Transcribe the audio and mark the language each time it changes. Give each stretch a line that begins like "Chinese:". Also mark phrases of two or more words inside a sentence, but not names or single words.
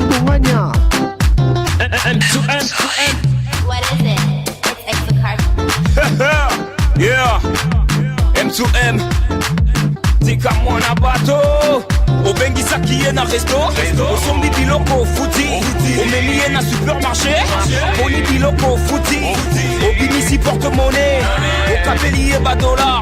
Lingala: Mania. M2M.
English: What is it? It's extra card. Yeah.
Lingala: M2M. Tika mwana bato. Obengisa kiye na resto. Osombi biloko futi. Omeliye na supermarché. Boni biloko futi. Obimisi porte-monnaie. Okapeliye ba dollar.